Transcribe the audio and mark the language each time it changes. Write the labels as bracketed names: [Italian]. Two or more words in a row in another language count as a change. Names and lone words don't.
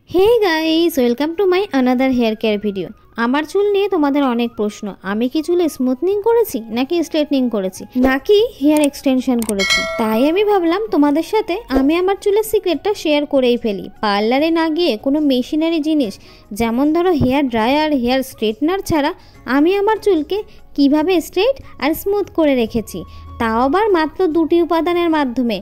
[English] hey guys welcome to my another hair care video. [Bangla] আমার চুল নিয়ে তোমাদের অনেক প্রশ্ন। আমি কি চুলে স্মুথনিং করেছি নাকি স্ট্রেটনিং করেছি নাকি [English] hair extension [Bangla] করেছি, তাই আমি ভাবলাম তোমাদের সাথে আমি আমার চুলের সিক্রেটটা শেয়ার করেই ফেলি। পার্লারে না গিয়ে কোনো মেশিনারি জিনিস যেমন ধরো [English] hair dryer, hair straightener [Bangla] ছাড়া আমি আমার চুলকে কিভাবে স্ট্রেট আর স্মুথ করে রেখেছি, তাও আবার মাত্র দুটি উপাদানের মাধ্যমে।